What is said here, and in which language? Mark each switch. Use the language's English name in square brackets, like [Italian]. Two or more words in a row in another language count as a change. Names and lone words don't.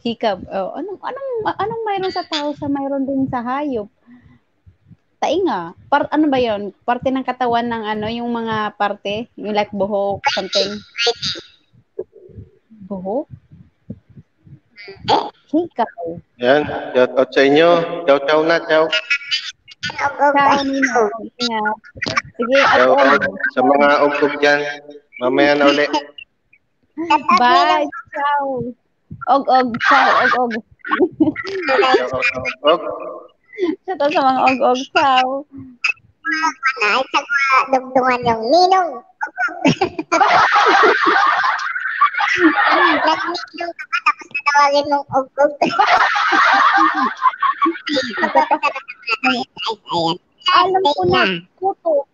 [Filipino] Oh, anong mayroon sa tao sa mayroon din sa hayop? Tainga. Ano ba yon? Parte ng katawan ng ano, yung mga parte, yung like buhok, something. Buhok? Hikaw. Yan. [English] Shout out [Filipino] sa inyo. Ciao, ciao na. Ciao. Ciao, Nino. Ingat. Sige, Ciao at out sa mga ug-ug dyan. Mamaya na ulit. bye. Ciao. Og. Ciao, og. Ciao out sa ug-ug. [English] Shout out [Filipino] sa mga og. Ciao. Ay, sa dugtungan yung ninong. Nag-ninong ka pa, tapos natawagin mong ug-ug. Alam ko na. Kuto.